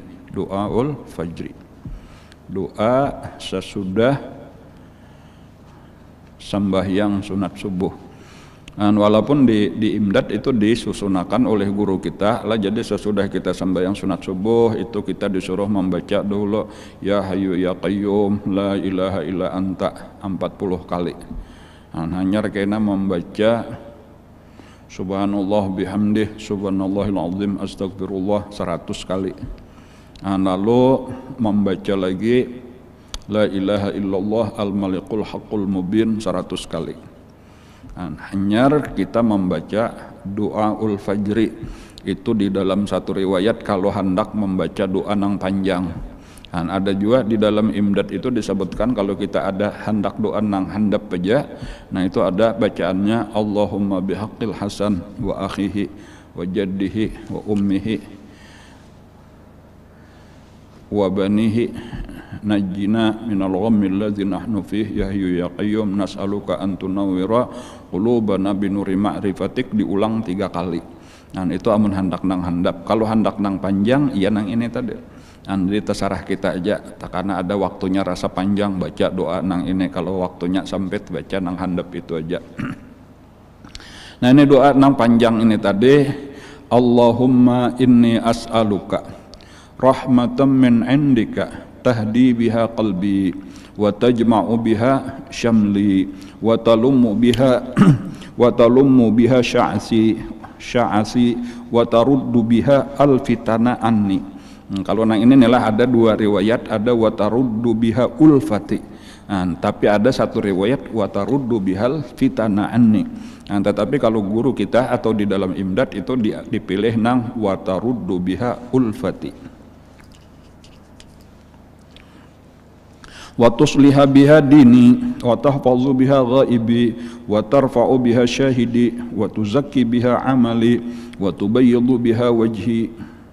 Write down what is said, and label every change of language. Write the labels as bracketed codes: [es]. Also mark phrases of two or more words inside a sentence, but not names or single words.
[bjn] Doaul Fajri, doa sesudah sembahyang sunat subuh. Walaupun di Imdad itu disusunakan oleh guru kita lah, jadi sesudah kita sembahyang sunat subuh itu kita disuruh membaca dulu [ar] يا حي يا قيوم لا إله إلا أنت [bjn] 40 kali. Hanya kena membaca [ar] سبحان الله وبحمده سبحان الله العظيم أستغفر الله [bjn] 100 kali. Lalu membaca lagi [ar] لا إله إلا الله الملك الحق المبين [bjn] 100 kali. Hanya kita membaca doaul fajri itu di dalam satu riwayat kalau hendak membaca doa nang panjang. Ada juga di dalam Imdad itu disebutkan kalau kita ada hendak doa nang handap aja, nah itu ada bacaannya [ar] اللهم بحق الحسن وأخيه وجده وأمه وبنيه نجنا من الغم الذي نحن فيه يا حي يا قيوم نسألك أن تنور قلوبنا بنور معرفتك, [bjn] diulang 3 kali. Nah itu amun hendak nang handap. Kalau hendak nang panjang iya nang ini tadi. Jadi terserah kita aja, karena ada waktunya rasa panjang baca doa nang ini, kalau waktunya sempit baca nang handap itu aja. Nah ini doa nang panjang ini tadi, [ar] اللهم إني أسألك رحمة من عندك تهدي بها قلبي وتجمع بها شملي وتلم بها شعثي وترد بها الفتن عني. [bjn] Kalau nang ini inilah ada 2 riwayat, ada [ar] وترد بها ألفتي. [bjn] Tapi ada satu riwayat [ar] وترد بها الفتن عني. [bjn] Tetapi kalau guru kita atau di dalam Imdad itu dipilih nang [ar] وترد بها ألفتي. وتصلح بها ديني وتحفظ بها غائبي وترفع بها شاهدي وتزكي بها عملي وتبيض بها وجهي.